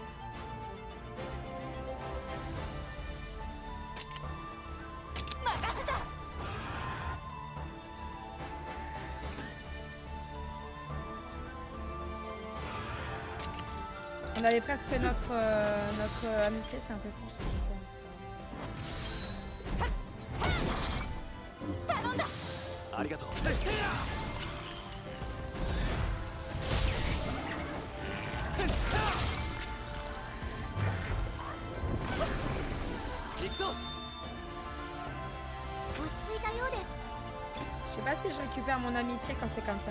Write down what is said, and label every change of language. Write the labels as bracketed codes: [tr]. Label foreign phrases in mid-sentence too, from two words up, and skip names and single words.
[fr] On avait presque notre amitié, c'est un peu con ce que je fais, mais c'est pas grave. [ja] ありがとう。行くぞ。落ち着いたようです。 [fr] Je sais pas si je récupère mon amitié quand c'est comme ça.